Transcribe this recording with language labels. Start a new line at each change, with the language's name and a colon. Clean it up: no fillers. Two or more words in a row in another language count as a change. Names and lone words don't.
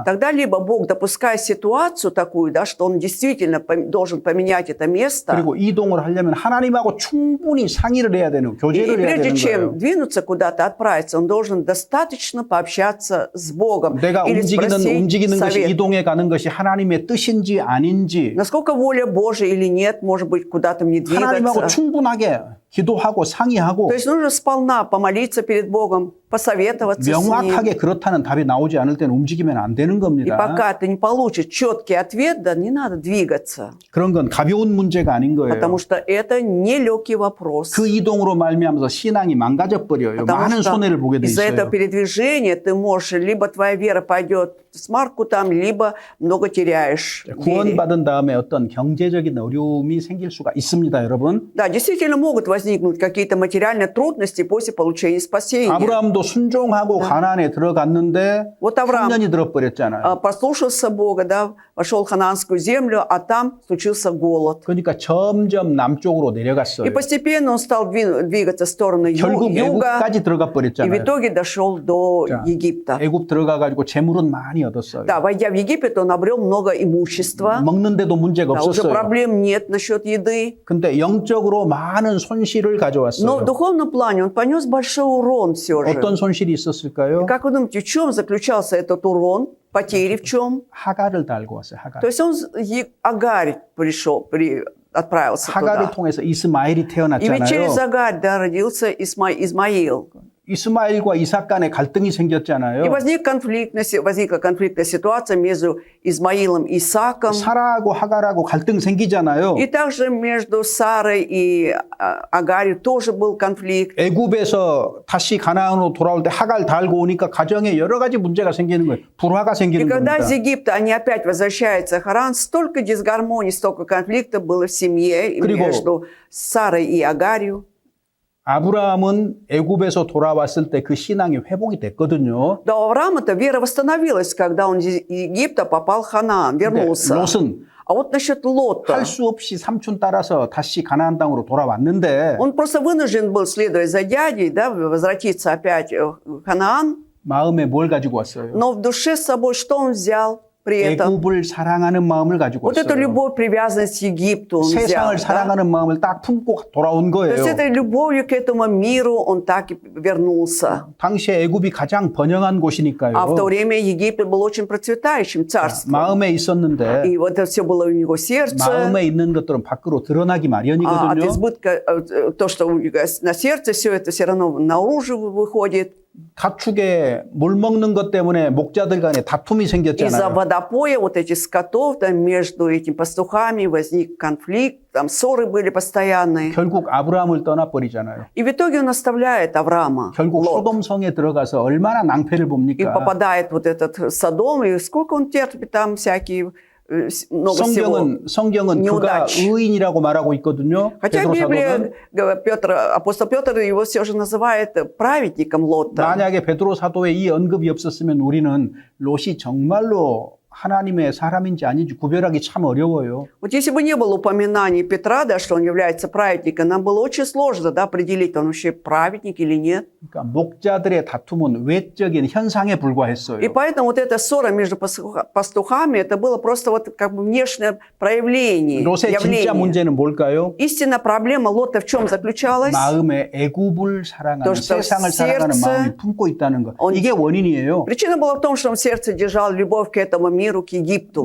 Russian: Тогда либо Бог допускает ситуацию такую, да, что Он действительно должен поменять это место,
Korean: 그리고 이동을 하려면 하나님하고 충분히 상의를 해야 되는,
Russian: и
Korean: 교제를 해야
Russian: прежде
Korean: 되는
Russian: чем
Korean: 거예요.
Russian: двинуться куда-то, отправиться, он должен достаточно пообщаться с Богом
Korean: 내가
Russian: или
Korean: 움직이는
Russian: спросить
Korean: 것이
Russian: совет.
Korean: 이동해 가는 것이 하나님의 뜻인지 아닌지
Russian: Насколько воля Божия или нет, может быть, куда-то мне
Korean: 하나님하고
Russian: двигаться.
Korean: 충분하게 기도하고 상의하고
Russian: То есть нужно сполна помолиться перед Богом, посоветоваться с Ним.
Korean: 명확하게 그렇다는 답이 나오지 않을 때는 움직이면 안 되는
Russian: И
Korean: 겁니다.
Russian: пока ты не получишь четкий ответ, да, не надо двигаться.
Korean: 그런 건 가벼운 문제가 아닌 거예요.
Russian: Потому что это нелегкий вопрос.
Korean: 그 이동으로 말미암아서 신앙이 망가져 버려요.
Russian: Потому
Korean: 많은
Russian: что
Korean: 손해를 보게 돼
Russian: из-за этого
Korean: 있어요.
Russian: передвижения ты можешь, либо твоя вера пойдет с марку там, либо много теряешь. вере.
Korean: 구원받은 다음에 어떤 경제적인 어려움이 생길 수가 있습니다, 여러분.
Russian: Да, действительно могут возникнуть какие-то материальные трудности после получения спасения.
Korean: 아브라함도 순종하고 가나안에 들어갔는데
Russian: Вот Авраам
Korean: 3년이 들어버렸잖아요.
Russian: послушался Бога, да, вошел в ханаанскую землю, а там случился голод.
Korean: 그러니까 점점 남쪽으로
Russian: И
Korean: 내려갔어요.
Russian: постепенно он стал двигаться в сторону
Korean: 결국
Russian: юга,
Korean: 애굽까지 들어가
Russian: и в
Korean: 버렸잖아요.
Russian: итоге дошел до
Korean: 자,
Russian: Египта.
Korean: 애굽 들어가가지고 재물은 많이 얻었어요.
Russian: Да, войдя в Египет, он обрел много имущества.
Korean: 먹는데도 문제가
Russian: Да, уже
Korean: 없었어요.
Russian: проблем нет насчет еды.
Korean: 근데 영적으로 많은 손실을
Russian: Но в
Korean: 가져왔어요.
Russian: духовном плане он понес большой урон все же.
Korean: 어떤 손실이 있었을까요?
Russian: Как вы думаете, в чем заключался этот урон? Потери в чем?
Korean: 하갈을 달고 왔어요. 하갈.
Russian: То есть он Агарь отправился
Korean: 하갈을
Russian: туда.
Korean: 통해서 이스마엘이
Russian: И ведь через
Korean: 태어났잖아요.
Russian: Агарь, да, родился Измаил.
Korean: 이스마엘과 이삭 간에 갈등이 생겼잖아요.
Russian: И возникла конфликтная ситуация между Измаилом и Исааком.
Korean: 사라하고 하갈하고 갈등 생기잖아요.
Russian: И также между Сарой и Агарью тоже был конфликт.
Korean: 애굽에서 다시 가나안으로 돌아올 때 하갈 달고 오니까 가정에 여러 가지 문제가 생기는 거예요. 불화가
Russian: И
Korean: 생기는
Russian: когда
Korean: 겁니다.
Russian: из Египта они опять возвращаются в Харан, столько дисгармонии, столько конфликтов было в семье и
Korean: 그리고
Russian: между Сарой и Агарью.
Korean: 아브라함은 애굽에서 돌아왔을 때 그 신앙이 회복이 됐거든요.
Russian: Да, у Авраама-то вера восстановилась, когда он из Египта попал в Ханаан,
Korean: 근데
Russian: вернулся.
Korean: 롯은
Russian: А вот насчет Лота.
Korean: 할 수 없이 삼촌 따라서 다시 가나안 땅으로 돌아왔는데
Russian: Он просто вынужден был, следуя за дядей, да, возвратиться опять в Ханаан.
Korean: 마음에 뭘 가지고 왔어요?
Russian: Но в душе с собой что он взял при этом?
Korean: 애굽을 사랑하는 마음을 가지고
Russian: Вот эту
Korean: 왔어요.
Russian: любовь, привязанность к Египту он взял.
Korean: 세상을
Russian: Да?
Korean: 사랑하는 마음을 딱 품고 돌아온
Russian: То
Korean: 거예요.
Russian: есть этой любовью к этому миру он так и вернулся.
Korean: 당시에 애굽이 가장 번영한 곳이니까요.
Russian: А в то время Египет был очень процветающим царством.
Korean: 마음에 있었는데
Russian: И вот это все было у него в сердце.
Korean: 마음에 있는 것들은 밖으로 드러나기
Russian: От
Korean: 마련이거든요.
Russian: избытка, то, что у него на сердце, все это все равно наружу выходит.
Korean: 가축에 물 먹는 것 때문에 목자들 간에 다툼이
Russian: Из-за
Korean: 생겼잖아요.
Russian: водопоя вот этих скотов, там, между этими пастухами возник конфликт, там ссоры были постоянные.
Korean: 결국 아브라함을 떠나버리잖아요.
Russian: И в итоге он оставляет Авраама,
Korean: 결국
Russian: Лот,
Korean: 소돔성에 들어가서 얼마나 낭패를
Russian: и
Korean: 봅니까?
Russian: попадает вот этот Содом, и сколько он терпит там всякие, много всего.
Korean: 성경은 그가
Russian: неудач.
Korean: 의인이라고 말하고 있거든요.
Russian: Хотя
Korean: 베드로 사도는
Russian: Библия, апостол Петр его все же называет праведником Лота.
Korean: 만약에 베드로 사도의 이 언급이 없었으면 우리는 롯이 정말로 하나님의 사람인지 아닌지 구별하기 참 어려워요.
Russian: Вот если бы не было упоминаний Петра, да, что он является праведником, нам было очень сложно, да, определить, он вообще праведник или нет.
Korean: 그러니까 목자들의 다툼은 외적인 현상에 불과했어요.
Russian: И поэтому вот эта ссора между пастухами, это было просто вот как бы внешнее проявление,
Korean: 롯의 진짜
Russian: явление.
Korean: 문제는 뭘까요?
Russian: Истинная проблема Лота в чем заключалась?
Korean: 마음에 애굽을 사랑하는
Russian: То, что
Korean: 세상을
Russian: в
Korean: 사랑하는
Russian: сердце
Korean: 마음이 품고 있다는 것.
Russian: он-
Korean: 이게 원인이에요.
Russian: Причина была в том, что он в сердце держал любовь к этому миру, к Египту.